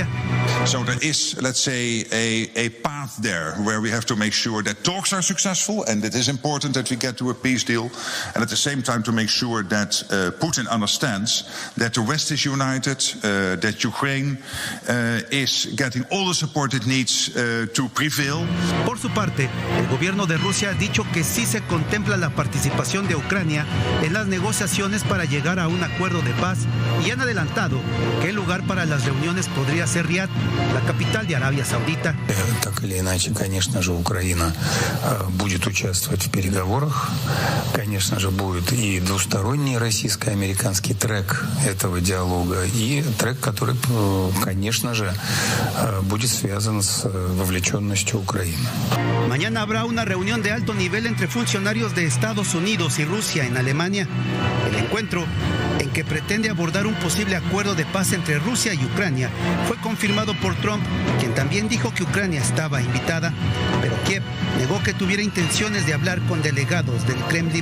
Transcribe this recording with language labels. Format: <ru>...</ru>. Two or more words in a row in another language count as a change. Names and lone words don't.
<en>So there is, let's say, a path there where we have to make sure that talks are successful, and it is important that we get to a peace deal, and at the same time to make sure that Putin understands that the West is united, that Ukraine is getting all the support it needs to prevail.</en> <es>Por su parte, el gobierno de Rusia ha dicho que sí se contempla la participación de Ucrania en las negociaciones para llegar a un acuerdo de paz y han adelantado que el lugar para las reuniones podría ser Riad, la capital de Arabia Saudita.</es> <ru>Так или иначе, конечно же, Украина будет участвовать в переговорах. Конечно же, будет и двусторонний российско-американский трек этого диалога, и трек, который, конечно же, будет связан с вовлеченностью Украины.</ru> <es>Mañana habrá una reunión de alto nivel entre funcionarios de Estados Unidos y Rusia en Alemania. El encuentro, en que pretende abordar un posible acuerdo de paz entre Rusia y Ucrania, fue confirmado por Trump, quien también dijo que Ucrania estaba invitada, pero Kiev negó que tuviera intenciones de hablar con delegados del Kremlin.</es>